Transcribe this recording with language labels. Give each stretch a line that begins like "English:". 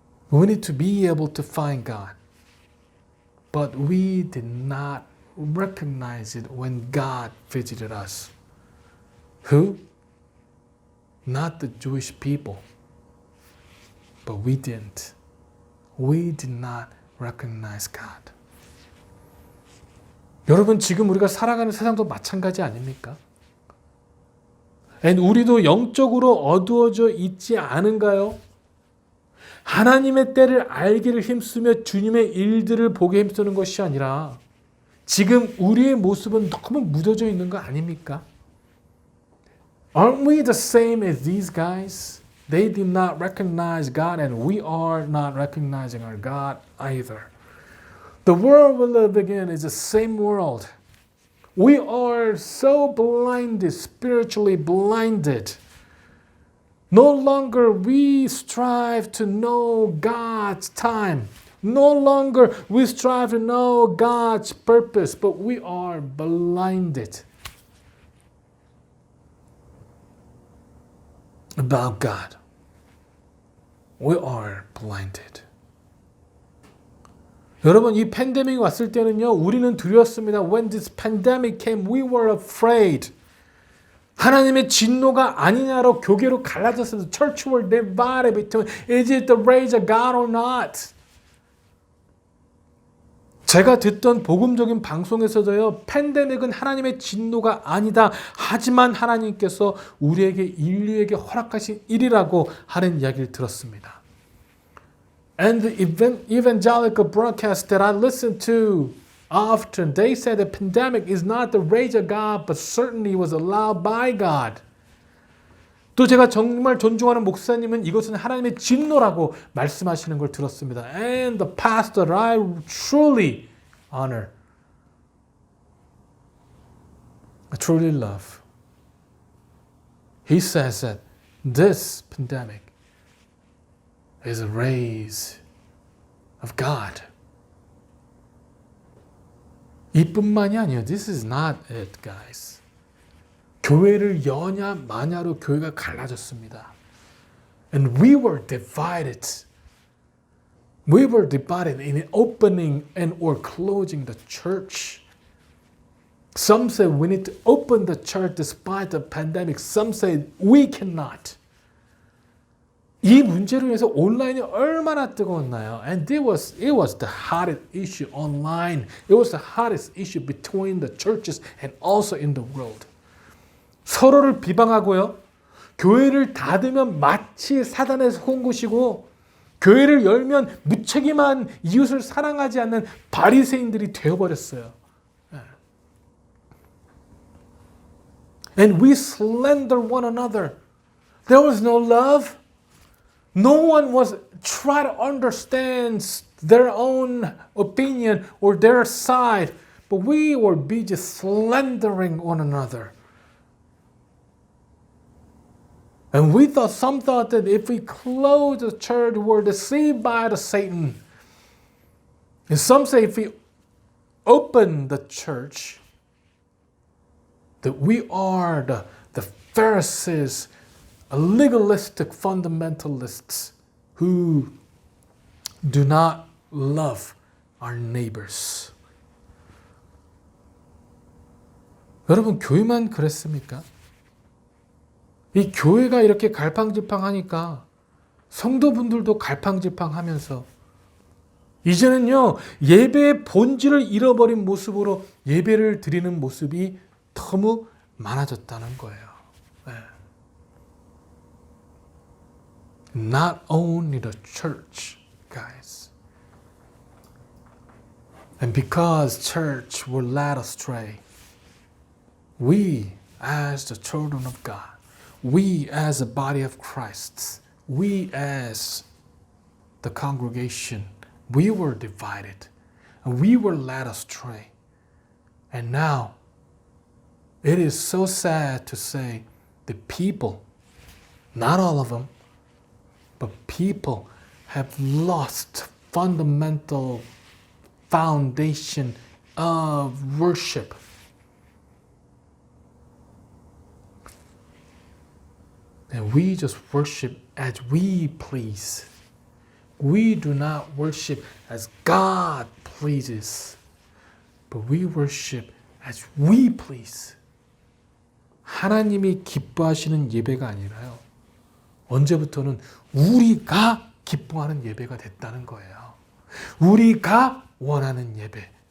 English: We need to be able to find God. But we did not recognize it when God visited us. Who? Not the Jewish people. But we didn't. We did not recognize God.
Korean: 여러분 지금 우리가 살아가는 세상도 마찬가지 아닙니까? And 우리도 영적으로 어두워져 있지 않은가요? 하나님의 때를 알기를 힘쓰며 주님의 일들을 보게 힘쓰는 것이 아니라 지금 우리의 모습은 너무 묻어져 있는 거 아닙니까?
English: Aren't we the same as these guys? They did not recognize God and we are not recognizing our God either. The world we live in is the same world. We are so blinded, spiritually blinded. No longer we strive to know God's time. No longer we strive to know God's purpose, but we are blinded about God. We are blinded.
Korean: 여러분 이 팬데믹이 왔을 때는요 우리는 두려웠습니다.
English: When this pandemic came, we were afraid.
Korean: 하나님의 진노가 아니냐로 교계로 갈라졌습니다.
English: Church were divided between is it the rage of God or not?
Korean: 제가 듣던 복음적인 방송에서도요, 팬데믹은 하나님의 진노가 아니다. 하지만 하나님께서 우리에게 인류에게 허락하신 일이라고 하는 이야기를 들었습니다.
English: And the evangelical broadcast that I listened to often, they said the pandemic is not the rage of God, but certainly was allowed by God.
Korean: 또 제가 정말 존중하는 목사님은 이것은 하나님의 진노라고 말씀하시는 걸 들었습니다.
English: And the pastor I truly honor, I truly love, he says that this pandemic is a raise of God.
Korean: 이뿐만이 아니에요.
English: This is not it, guys.
Korean: 교회를 여냐 마냐로 교회가 갈라졌습니다.
English: And we were divided. We were divided in opening and or closing the church. Some say we need to open the church despite the pandemic. Some say we cannot.
Korean: 이 문제로 인해서 온라인이 얼마나 뜨거웠나요?
English: And it was the hottest issue online. It was the hottest issue between the churches and also in the world.
Korean: 서로를 비방하고요. 교회를 닫으면 마치 사단의 온 곳이고 교회를 열면 무책임한 이웃을 사랑하지 않는 바리새인들이 되어버렸어요.
English: And we slander one another. There was no love. No one was trying to understand their own opinion or their side, but we were busy slandering one another. And some thought that if we close the church, we're deceived by the Satan. And some say if we open the church, that we are the Pharisees, legalistic fundamentalists who do not love our neighbors.
Korean: 여러분, 교회만 그랬습니까? 이 교회가 이렇게 갈팡질팡하니까 성도분들도 갈팡질팡하면서 이제는요, 예배의 본질을 잃어버린 모습으로 예배를 드리는 모습이 너무 많아졌다는 거예요. 네.
English: Not only the church, guys. And because church were led astray, we as the children of God, we as a body of Christ, we as the congregation, we were divided and we were led astray. And now, it is so sad to say the people, not all of them, but people have lost fundamental foundation of worship. And we just worship as we please. We do not worship as God pleases, but we worship as we please.
Korean: 하나님이 기뻐하시는 예배가 아니라요. 언제부터는 우리가 기뻐하는 예배가 됐다는 거예요. 우리가 원하는 예배.